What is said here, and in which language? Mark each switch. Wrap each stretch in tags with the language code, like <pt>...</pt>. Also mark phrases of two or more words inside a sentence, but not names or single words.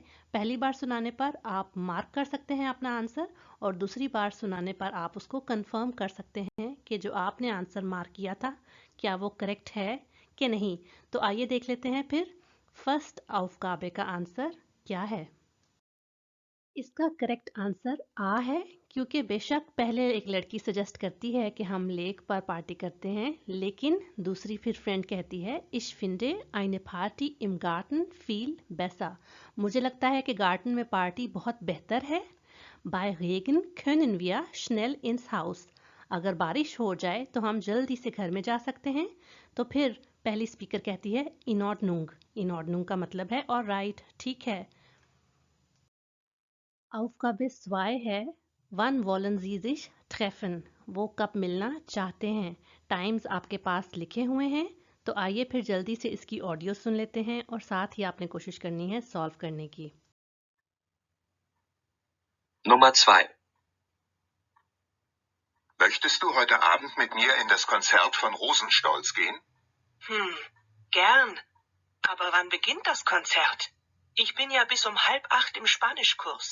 <hi>पहली बार सुनाने पर आप मार्क कर सकते हैं अपना आंसर और दूसरी बार सुनाने पर आप उसको कंफर्म कर सकते हैं कि जो आपने आंसर मार्क किया था क्या वो करेक्ट है कि नहीं। तो आइए देख लेते हैं फिर फर्स्ट aufgabe का आंसर क्या है? इसका करेक्ट आंसर आ है, क्योंकि बेशक पहले एक लड़की सजेस्ट करती है कि हम लेक पर पार्टी करते हैं, लेकिन दूसरी फिर फ्रेंड कहती है</hi> <de>ich finde eine Party im Garten viel besser।</de> <hi>मुझे लगता है कि गार्डन में पार्टी बहुत बेहतर है।</hi> <de>Bei Regen können wir schnell ins Haus।</de> <hi>अगर बारिश हो जाए तो हम जल्दी से घर में जा सकते हैं। तो फिर पहली स्पीकर कहती है</hi> <de>in Ordnung। in Ordnung</de> <hi>का मतलब है</hi> <en>all right,</en> <hi>ठीक है।</hi> <de>Aufgabe 2 है Wann wollen Sie sich treffen?</de> <hi>वो कब मिलना चाहते हैं? टाइम्स आपके पास लिखे हुए हैं, तो आइए फिर जल्दी से इसकी ऑडियो सुन लेते हैं और साथ ही आपने कोशिश करनी है सॉल्व करने की।</hi> <de>Nummer 2. Möchtest du heute Abend mit mir in das Konzert von Rosenstolz gehen? Gern. Aber wann beginnt das Konzert? Ich bin ja bis um 7:30 im Spanischkurs.</de>